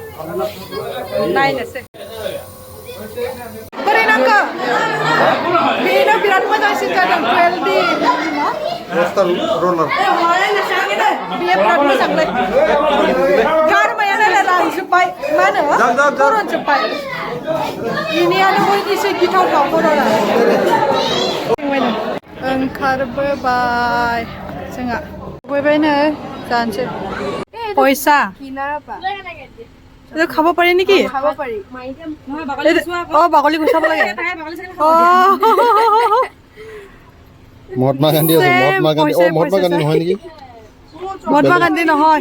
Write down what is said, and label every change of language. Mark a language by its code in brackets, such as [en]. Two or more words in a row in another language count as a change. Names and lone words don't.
[brx] नायनोसै बोरै नांगौ बेनो बिराद मोजांसिन जादों 12D [en] Coaster roller. [brx] बेयो बिराद मोजांलै गारमायानो रानजोब्बाय मा होनो गरमजोब्बाय बेनियानो बयनिख्रुइ गिथावथाव गरमआ ओंखारबोबाय जोंहा सफैबायनो जानोसै [as] পইচা খাব পাৰি নেকি অ বাকলি গুচাব লাগে মহাত্মা গান্ধী আছে মহাত্মা গান্ধী ও মহাত্মা গান্ধী নহয় নেকি মহাত্মা গান্ধী নহয়